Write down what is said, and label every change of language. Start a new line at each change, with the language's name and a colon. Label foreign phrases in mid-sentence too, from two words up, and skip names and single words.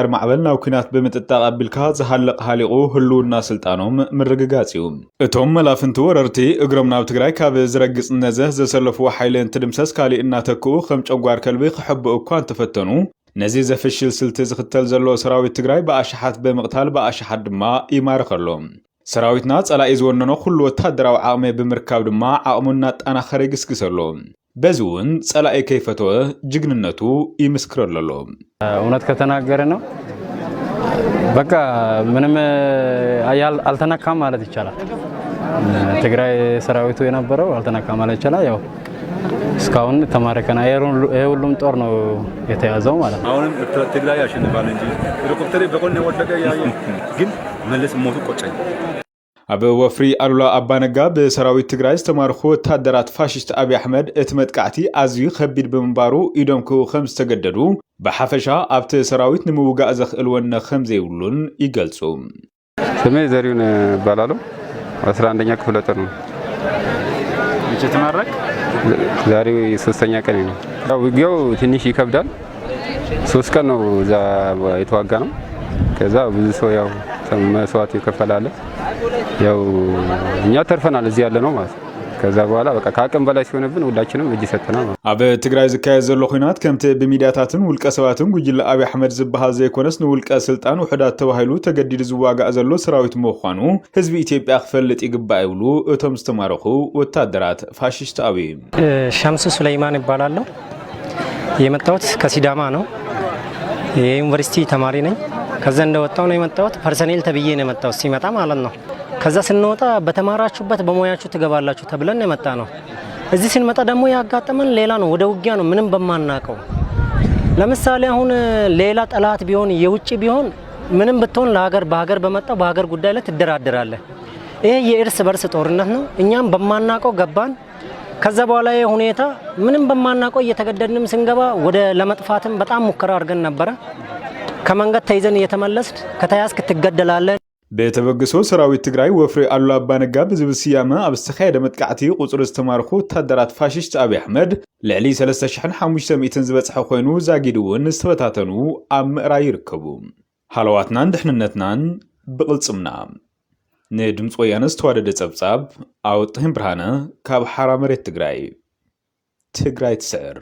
Tigrinya: ማዕበል ናብ ኩናት ብምጥጣቕ ኣቢልካ ዝሃለቕ ሃሊቑ ህልውና ስልጣኖም ምርግጋጽ እዩ እቶም መላፍንቱ ወረርቲ እግሮም ናብ ትግራይ ካብ ዝረግጽ ነዘህ ዘሰለፍዎ ሓይሊ እንትድምሰስ ካሊእ እናተክኡ ከም ጨጓር ከልቢ ክሕብኡ እኳ እንትፈተኑ ነዚ ዘፍሽል ስልቲ ዝኽተል ዘሎ ሰራዊት ትግራይ ብኣሽሓት ብምቕታል ብኣሽሓት ድማ ይማርኸሎ ሰራዊትና ጸላኢ ዝወነኖ ኩሉ ወታደራዊ ዓቕሚ ብምርካብ ድማ ዓቕሙና ጣናኸረ ይግስግሰሎ በዚ እውን ጸላኢ ከይፈተወ ጅግንነቱ ይምስክረሎ
Amharic: እውነት ከተናገረ ነው በቃ ምንም አልተነካም ማለት ይቻላል ትግራይ ሰራዊቱ የነበረው አልተነካም ማለት ይቻላል ያው እስካሁን ተማረከና የሁሉም ጦር ነው የተያዘው ማለት ነው አሁንም ትግራይ ያሸንፋል እንጂ ሄሊኮፕተር በቆን ወደቀ ያየ ግን መለስ ሞቱ ቆጨኝ
Tigrinya: ኣብ ወፍሪ ኣሉላ አባነጋ ብሰራዊት ትግራይ ዝተማርኹ ወታደራት ፋሽስት አብይ አሕመድ እቲ መጥቃዕቲ ኣዝዩ ከቢድ ብምንባሩ ኢዶም ክው ከም ዝተገደዱ ብሓፈሻ ኣብቲ ሰራዊት ንምውጋእ ዘኽእልወነ ከም ዘይብሉን ይገልጹ
Amharic: ስሜ ዘሪሁን ባላሎ 11ኛ ክፍለ ጦር ነው እቺ ተማረክ ዛሬ 3ኛ ቀን ነው ያው ውጊያው ትንሽ ይከብዳል 3 ቀን ነው እዛ የተዋጋ ነው ከዛ ብዙ ሰው ያው መስዋዕት ይከፈላል ያው እኛ ተርፈናል እዚህ ያለ ነው ማለት ከዛ በኋላ በቃ ከአቅም በላይ ሲሆንብን ሁላችንም እጅ ሰጥተናል።
Tigrinya: ኣብ ትግራይ ዝካየድ ዘሎ ኩናት ከምቲ ብሚድያታትን ውልቀ ሰባትን ጉጅለ አብይ አሕመድ ዝበሃል ዘይኮነስ ንውልቀ ስልጣን ውሕዳት ተባሂሉ ተገዲዱ ዝዋጋእ ዘሎ ሰራዊት ምዃኑ ህዝቢ ኢትዮጵያ ክፈልጥ ይግባእ ይብሉ እቶም ዝተማረኹ ወታደራት ፋሽስት አብይ።
Amharic: ሸምሱ ሱለይማን ይባላለሁ። የመጣሁት ከሲዳማ ነው። የዩኒቨርሲቲ ተማሪ ነኝ። ከዛ እንደወጣው ነው የመጣሁት። ፐርሰኔል ተብዬ ነው የመጣሁት ሲመጣ ማለት ነው። ከዛ ስንወጣ በተማራችሁበት በሞያችሁ ትገባላችሁ ተብለን የመጣ ነው። እዚህ ስንመጣ ደግሞ ያጋጠመን ሌላ ነው። ወደ ውጊያ ነው ምንም በማናቀው። ለምሳሌ አሁን ሌላ ጠላት ቢሆን የውጪ ቢሆን ምንም ብትሆን ለሀገር በሀገር በመጣው በሀገር ጉዳይ ላይ ትደራደራለህ። ይሄ የእርስ በርስ ጦርነት ነው። እኛም በማናቀው ገባን። ከዛ በኋላ ሁኔታ ምንም በማናቀው እየተገደድንም ስንገባ ወደ ለመጥፋትም በጣም ሙከራ አድርገን ነበር። ከመንገድ ተይዘን እየተመለስን ከተያዝክ ትገደላለህ።
Tigrinya: በተበግሶ ሰራዊት ትግራይ ወፍሪ አሉላ አባነጋ ብዝብል ስያመ ኣብ ዝተኻየደ መጥቃዕቲ ቁፅሪ ዝተማርኹ ወታደራት ፋሽስት አብይ አሕመድ ልዕሊ 3500 ዝበፅሐ ኮይኑ ዛጊድ እውን ዝተበታተኑ ኣብ ምዕራይ ይርከቡ። ሃለዋትናን ድሕንነትናን ብቕልጽምና ንድምፂ ወያነ ዝተዋደደ ጸብጻብ ኣወጥህን ብርሃነ ካብ ሓራ መሬት ትግራይ ትስዕር።